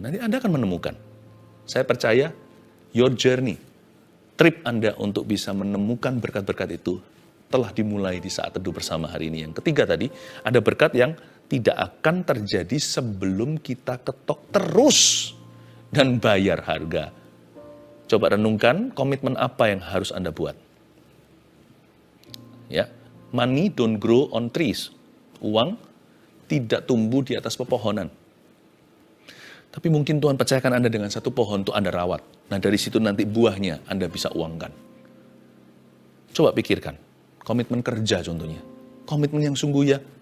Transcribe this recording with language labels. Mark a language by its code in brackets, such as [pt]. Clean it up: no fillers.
[id] Nanti Anda akan menemukan. Saya percaya [en] your journey, [id] trip Anda untuk bisa menemukan berkat-berkat itu telah dimulai di saat teduh bersama hari ini. Yang ketiga tadi, ada berkat yang tidak akan terjadi sebelum kita ketok terus dan bayar harga. Coba renungkan komitmen apa yang harus Anda buat. [en] Ya, money don't grow on trees. [id] Uang tidak tumbuh di atas pepohonan. Tapi mungkin Tuhan percayakan Anda dengan satu pohon untuk Anda rawat. Nah dari situ nanti buahnya Anda bisa uangkan. Coba pikirkan. Komitmen kerja contohnya. Komitmen yang sungguh ya.